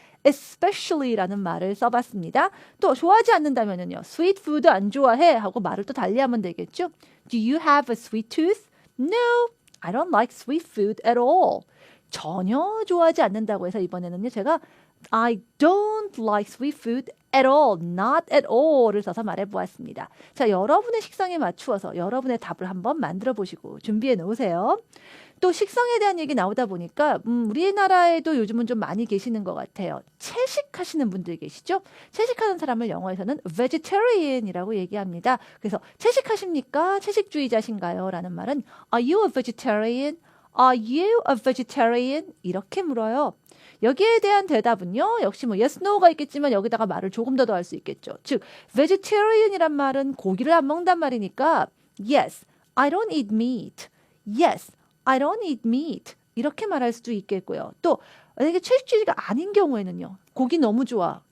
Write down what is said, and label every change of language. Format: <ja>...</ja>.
<ko>especially라는 말을 써봤습니다. 또 좋아하지 않는다면요. sweet food 안 좋아해 하고 말을 또 달리하면 되겠죠.</ko> <en>Do you have a sweet tooth? No, I don't like sweet food at all.</en> <ko>전혀 좋아하지 않는다고 해서 이번에는요. 제가</ko> <en>I don't like sweet food at all, not at all을</en> <ko>써서 말해보았습니다. 자, 여러분의 식성에 맞추어서 여러분의 답을 한번 만들어 보시고 준비해 놓으세요. 또 식성에 대한 얘기 나오다 보니까 우리나라에도 요즘은 좀 많이 계시는 것 같아요. 채식하시는 분들 계시죠? 채식하는 사람을 영어에서는 vegetarian이라고 얘기합니다. 그래서 채식하십니까? 채식주의자신가요? 라는 말은</ko> <en>Are you a vegetarian? Are you a vegetarian?</en> <ko>이렇게 물어요. 여기에 대한 대답은요. 역시 뭐 yes, no가 있겠지만 여기다가 말을 조금 더 할 수 있겠죠. 즉 vegetarian이란 말은 고기를 안 먹는단 말이니까</ko> <en>yes, I don't eat meat. Yes, I don't eat meat.</en> <ko>이렇게 말할 수도 있겠고요. 또 만약에 채식주의가 아닌 경우에는요. 고기 너무 좋아.</ko>